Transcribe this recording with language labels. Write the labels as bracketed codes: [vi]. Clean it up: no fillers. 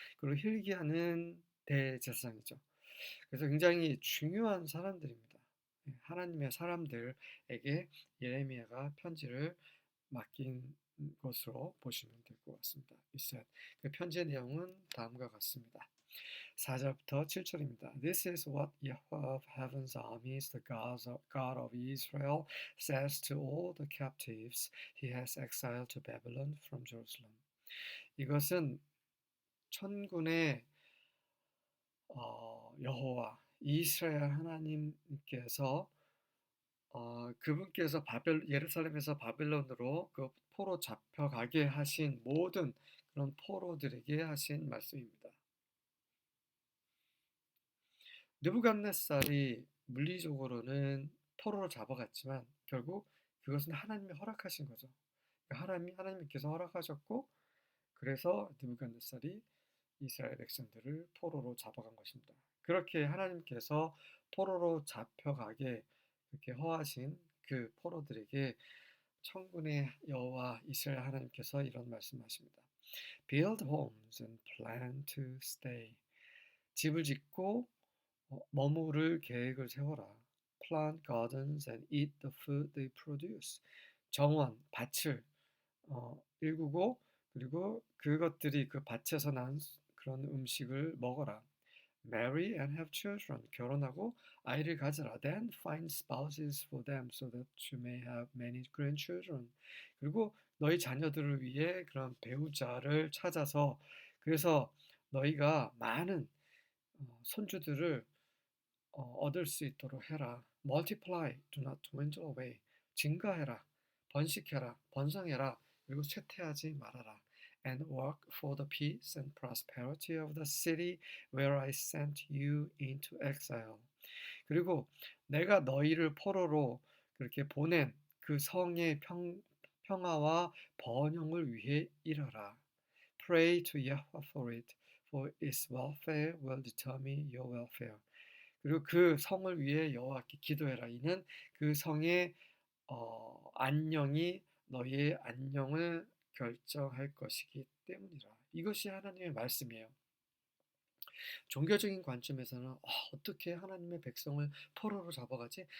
[ko] 그리고 힐기야는 대제사장이죠. 그래서 굉장히 중요한 사람들입니다. 하나님의 사람들에게 예레미야가 편지를 맡긴 것으로 보시면 될 것 같습니다. 그 편지의 내용은 다음과 같습니다. 4절부터 7절입니다. [en] This is what Yahweh of heaven's armies, the God of Israel, says to all the captives he has exiled to Babylon from Jerusalem. [ko] 이것은 천군의 여호와 이스라엘 하나님께서 그분께서 예루살렘에서 바벨론으로 그 포로 잡혀가게 하신 모든 그런 포로들에게 하신 말씀입니다. 느부갓네살이 물리적으로는 포로로 잡아갔지만 결국 그것은 하나님이 허락하신 거죠. 하나님께서 허락하셨고 그래서 느부갓네살이 이스라엘 백성들을 포로로 잡아간 것입니다. 그렇게 하나님께서 포로로 잡혀가게 그렇게 허하신 그 포로들에게 천군의 여호와 이스라엘 하나님께서 이런 말씀하십니다. [en] Build homes and plan to stay. [ko] 집을 짓고 머무를 계획을 세워라. [en] Plant gardens and eat the food they produce. [ko] 정원, 밭을 일구고 그리고 그것들이 그 밭에서 난 그런 음식을 먹어라. [en] Marry and have children. [ko] 결혼하고 아이를 가져라. [en] Then find spouses for them so that you may have many grandchildren. [ko] 그리고 너희 자녀들을 위해 그런 배우자를 찾아서 그래서 너희가 많은 손주들을 얻을 수 있도록 해라. [en] Multiply, do not dwindle away. [ko] 증가해라, 번식해라, 번성해라. 그리고 쇠퇴하지 말아라. [en] And work for the peace and prosperity of the city where I sent you into exile. [ko] 그리고 내가 너희를 포로로 그렇게 보낸 그 성의 평화와 번영을 위해 일하라. [en] Pray to Yahweh for it, for its welfare will determine your welfare. [ko] 그리고 그 성을 위해 여호와께 기도해라. 이는 그 성의 안녕이 너희의 안녕을 결정할 것이기 때문이라. 이것이 하나님의 말씀이에요. 종교적인 관점에서는 어떻게 하나님의 백성을 포로로 잡아가지?